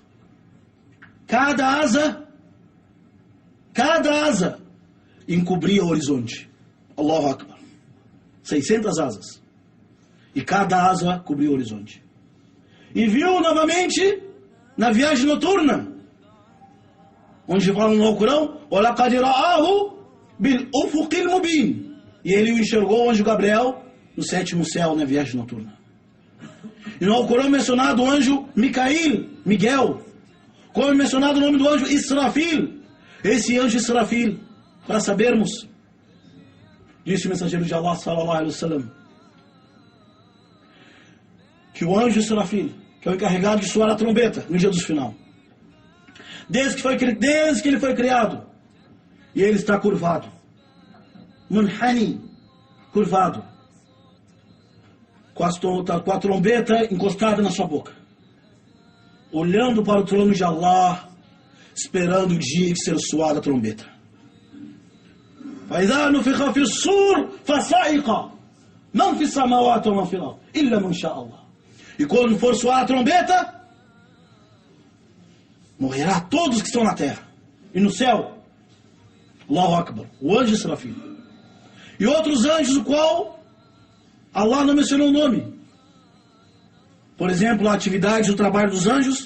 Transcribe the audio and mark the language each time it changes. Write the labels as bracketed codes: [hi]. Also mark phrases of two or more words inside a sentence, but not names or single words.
[pt] Cada asa encobria o horizonte. [ar] الله أكبر. [pt] 600 asas. E cada asa cobria o horizonte. E viu novamente na viagem noturna, onde fala no Alcorão: [ar] وَلَقَدْ رَآهُ بِالْأُفُقِ الْمُبِينِ. [pt] E ele o enxergou, o anjo Gabriel, no 7º céu, na viagem noturna. E no Alcorão é mencionado o anjo Miguel. Como é mencionado o nome do anjo Israfil. Esse anjo Israfil, para sabermos, disse o mensageiro de Allah [ar] صلى الله عليه وسلم, [pt] que o anjo Israfil, que é o encarregado de soar a trombeta no dia do final, desde que ele foi criado, e ele está curvado, munhani, curvado, com a trombeta encostada na sua boca, olhando para o trono de Allah, esperando o dia que ser soada a trombeta. [ar] فَإِذَا نُفِخَ فِي الصُّورِ فَصَعِقَ مَنْ فِي السَّمَاوَاتِ وَمَنْ فِي الْأَرْضِ إِلَّا مَنْ شَاءَ اللَّهُ. [pt] E quando for soar a trombeta, morrerá todos que estão na terra e no céu. [ar] الله أكبر, [pt] o anjo Israfil. E outros anjos, o qual Allah não mencionou o nome. Por exemplo, a atividade, o trabalho dos anjos.